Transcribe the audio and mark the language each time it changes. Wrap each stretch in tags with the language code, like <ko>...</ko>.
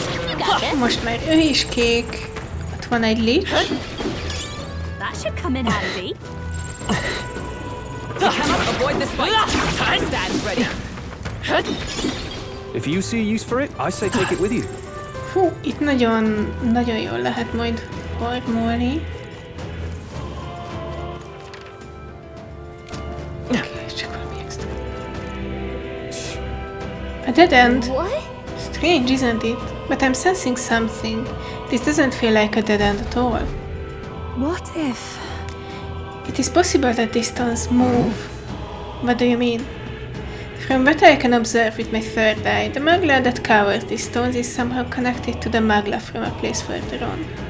<en>You got this!</en> <hu>Most már ő is kék. Ott van egy lich.</hu> <en>That should come in handy. We cannot avoid this fight. I stand ready. If you see use for it, I say take it with you.</en> <hu>Fú, itt nagyon jól lehet majd farmolni. Oké, ez csak valami extra.</hu> <en>A dead end. What? Strange, isn't it? But I'm sensing something. This doesn't feel like a dead end at all. What if... It is possible that these stones move. What do you mean? From what I can observe with my third eye, the magla that covers these stones is somehow connected to the magla from a place further on.</en>